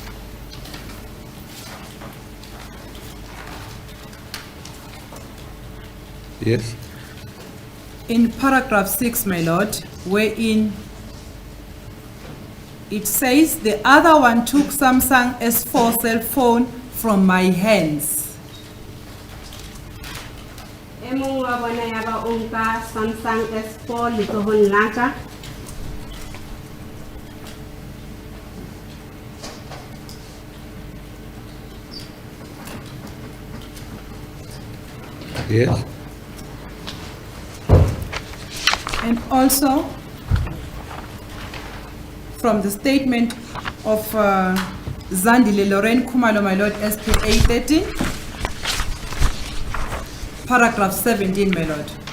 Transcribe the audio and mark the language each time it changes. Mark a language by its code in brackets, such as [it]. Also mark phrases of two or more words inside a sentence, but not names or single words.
[en] Yes. In paragraph 6, my lord, wherein it says the other one took Samsung S4 cell phone from my hands. [st] E mong wa bona ya ba o nka Samsung S4 letsohong la ka. [en] Yes. And also from the statement of Zandile Lorraine Khumalo, my lord, SPA 13, paragraph 17, my lord.